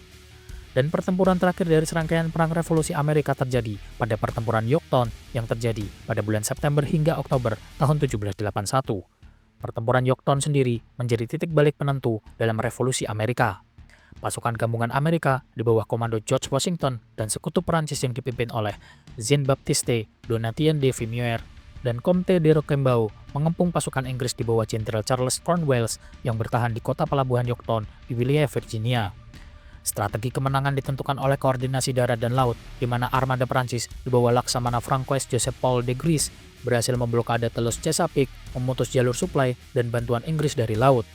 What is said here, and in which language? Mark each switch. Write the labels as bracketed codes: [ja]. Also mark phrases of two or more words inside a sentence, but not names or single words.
[id] Dan pertempuran terakhir dari serangkaian perang revolusi Amerika terjadi pada pertempuran Yorktown yang terjadi pada bulan September hingga Oktober tahun 1781. Pertempuran Yorktown sendiri menjadi titik balik penentu dalam revolusi Amerika. Pasukan gabungan Amerika di bawah komando George Washington dan sekutu Perancis yang dipimpin oleh Jean-Baptiste Donatien de Vimier dan Comte de Rochambeau mengepung pasukan Inggris di bawah Jenderal Charles Cornwallis yang bertahan di kota pelabuhan Yorktown di wilayah Virginia. Strategi kemenangan ditentukan oleh koordinasi darat dan laut, di mana armada Prancis di bawah Laksamana Francois Joseph Paul de Gris berhasil memblokade Telus Chesapeake, memutus jalur suplai dan bantuan Inggris dari laut.